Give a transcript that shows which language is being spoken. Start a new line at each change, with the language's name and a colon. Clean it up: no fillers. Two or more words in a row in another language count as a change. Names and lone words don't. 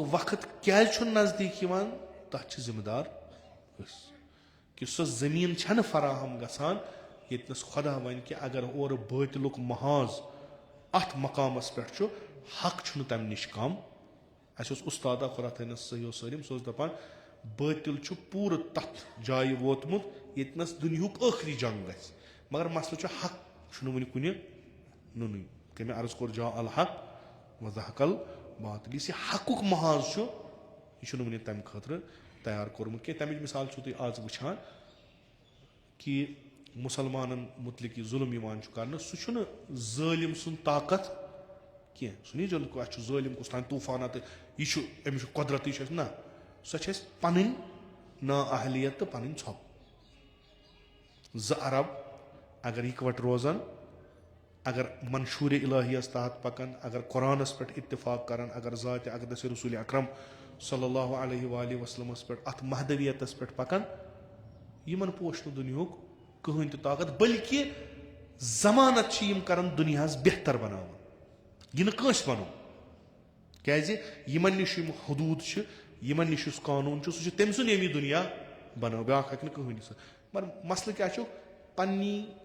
Kashmiri: وقت کیازِ چھُنہٕ نزدیٖک یِوان تتھ چھِ ذِمہٕ دار أسۍ کہِ سۄ زٔمیٖن چھنہٕ فراہم گژھان ییٚتنس خۄدا وَنہِ کہِ اگر اورٕ بٲطلُک محاذ اتھ مقامس پٮ۪ٹھ چھُ حق چھُنہٕ تمہِ نِش کم اَسہِ اوس اُستادا خۄدا تھٲینس صحیح سٲلِم سُہ اوس دپان بٲطِل چھُ پوٗرٕ تتھ جایہِ ووتمُت ییٚتنس دُنہیُک ٲخری جنگ گژھِ مگر مسلہٕ چھُ حق چھُنہٕ وُنہِ کُنہِ نُنٕے کٔمۍ عرض کوٚر
Arabic: جا الحق وزحق الباطل
Kashmiri: یُس یہِ حقُک محاذ چھُ یہِ چھُنہٕ وُنہِ تمہِ خٲطرٕ تیار کوٚرمُت کینٛہہ تمِچ مِثال چھُو تُہۍ آز وٕچھان کہِ مُسلمانن مُتعلِق یہِ ظُلم یِوان چھُ کرنہٕ سُہ چھُنہٕ ظٲلِم سُنٛد طاقت کینٛہہ سُہ نی زن اَسہِ چھُ ظٲلِم کُس تانۍ طوٗفانا تہٕ یہِ چھُ أمِس چھُ قۄدرتی چھُ اَسہِ نہ سۄ چھِ اَسہِ پنٕنۍ نااہلیت تہٕ پنٕنۍ ژھۄپہٕ 2 عرب اگر اِکوٹ روزن اگر منشور الہیس تحت پکن اگر قرآنس پٮ۪ٹھ اتفاق کرن اگر ذاتِ اقدس رسول اکرم
Arabic: صلی اللہ علیہ وآلہ
Kashmiri: وسلمس پٮ۪ٹھ اتھ مہدویتس پٮ۪ٹھ پکن یمن پوش نہٕ دُنیہُک کٕہٕنۍ تہِ طاقت بلکہِ ضمانت چھِ یِم کران دُنیاہس بہتر بناوان یہِ نہٕ کٲنٛسہِ ونو کیازِ یمن نِش یِم حدوٗد چھِ یمن نِش یُس قانوٗن چھُ سُہ چھُ تٔمۍ سُنٛد ییٚمہِ یہِ دُنیا بنٲو بیٛاکھ ہٮ۪کہِ نہٕ کٕہٕنۍ سُہ مگر مسلہٕ کیٛاہ چھُ پننی